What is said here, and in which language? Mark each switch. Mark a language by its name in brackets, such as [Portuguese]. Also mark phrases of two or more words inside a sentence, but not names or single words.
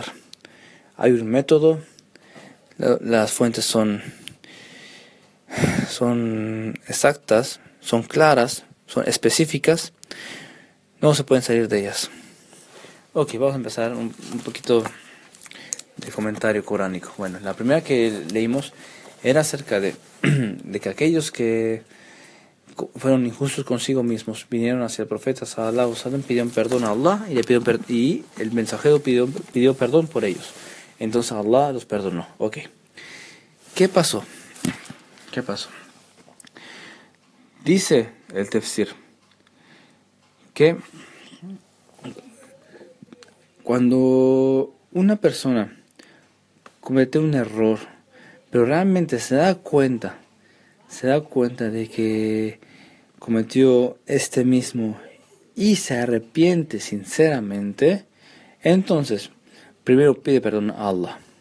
[Spanish] Hay un método, las fuentes son exactas, son claras, son específicas, no se pueden salir de ellas. Ok, vamos a empezar un poquito de comentario coránico. Bueno, la primera que leímos era acerca de que aquellos que fueron injustos consigo mismos vinieron hacia el profeta [Arabic] صلى الله عليه وسلم, [Spanish] pidieron perdón a Allah y el mensajero pidió perdón por ellos. Entonces Allah los perdonó. Ok. ¿Qué pasó? Dice el tafsir que cuando una persona comete un error, pero realmente se da cuenta de que cometió este mismo y se arrepiente sinceramente, entonces primero pide perdón a Allah.